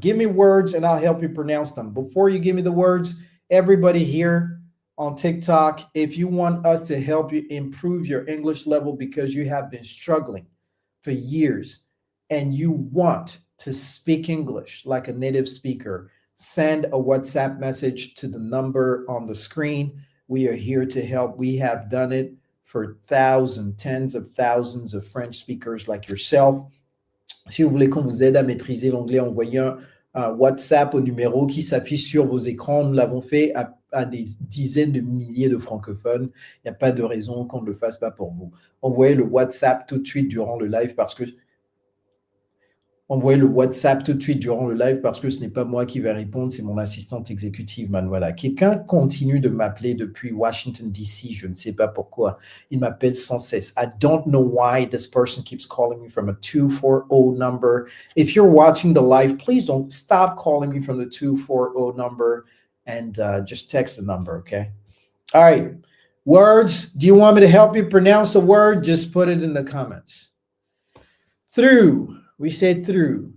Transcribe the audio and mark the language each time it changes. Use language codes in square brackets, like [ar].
[en] Give me words and I'll help you pronounce them. Before you give me the words, everybody here on TikTok, if you want us to help you improve your English level because you have been struggling for years and you want to speak English like a native speaker, send a WhatsApp message to the number on the screen. We are here to help. We have done it for thousands, tens of thousands of French speakers like yourself. [fr] Si vous voulez qu'on vous aide à maîtriser l'anglais, envoyez un WhatsApp au numéro qui s'affiche sur vos écrans. Nous l'avons fait à des dizaines de milliers de francophones. Il n'y a pas de raison qu'on ne le fasse pas pour vous. Envoyez le WhatsApp tout de suite durant le live parce que Envoyez le WhatsApp tout de suite durant le live parce que ce n'est pas moi qui vais répondre, c'est mon assistante exécutive, man. Voilà. Quelqu'un continue de m'appeler depuis Washington, D.C. Je ne sais pas pourquoi. Il m'appelle sans cesse. [en] I don't know why this person keeps calling me from a 240 number. If you're watching the live, please don't stop calling me from the 240 number and just text the number, okay? All right. Words. Do you want me to help you pronounce a word? Just put it in the comments. Through. We said through.